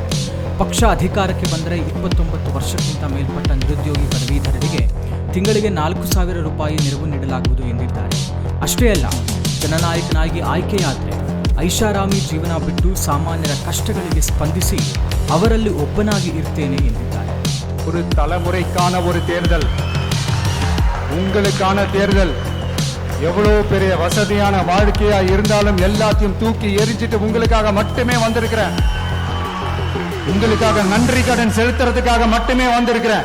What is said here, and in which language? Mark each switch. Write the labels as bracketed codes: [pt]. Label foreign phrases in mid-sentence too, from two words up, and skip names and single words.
[kn] ಪಕ್ಷ ಅಧಿಕಾರಕ್ಕೆ ಬಂದರೆ 29 ವರ್ಷಕ್ಕಿಂತ ಮೇಲ್ಪಟ್ಟ ನಿರುದ್ಯೋಗಿ ಪದವೀಧರರಿಗೆ ತಿಂಗಳಿಗೆ 4,000 ರೂಪಾಯಿ ನೆರವು ನೀಡಲಾಗುವುದು ಎಂದಿದ್ದಾರೆ. ಅಷ್ಟೇ ಅಲ್ಲ, ಜನನಾಯಕನಾಗಿ ಆಯ್ಕೆಯಾದರೆ ಐಷಾರಾಮಿ ಜೀವನ ಬಿಟ್ಟು ಸಾಮಾನ್ಯರ ಕಷ್ಟಗಳಿಗೆ ಸ್ಪಂದಿಸಿ ಅವರಲ್ಲಿ ಒಬ್ಬನಾಗಿ ಇರ್ತೇನೆ ಎಂದಿದ್ದಾರೆ. [ta] ஒரு தலைமுறைக்கான ஒரு தேர்தல், உங்களுக்கான தேர்தல். எவ்வளவு பெரிய வசதியான வாழ்க்கையா இருந்தாலும் எல்லாத்தையும் தூக்கி எரிஞ்சிட்டு உங்களுக்காக மட்டுமே வந்திருக்கிறேன். உங்களுக்காக நன்றி கடன் செலுத்துறதுக்காக மட்டுமே வந்திருக்கிறேன்.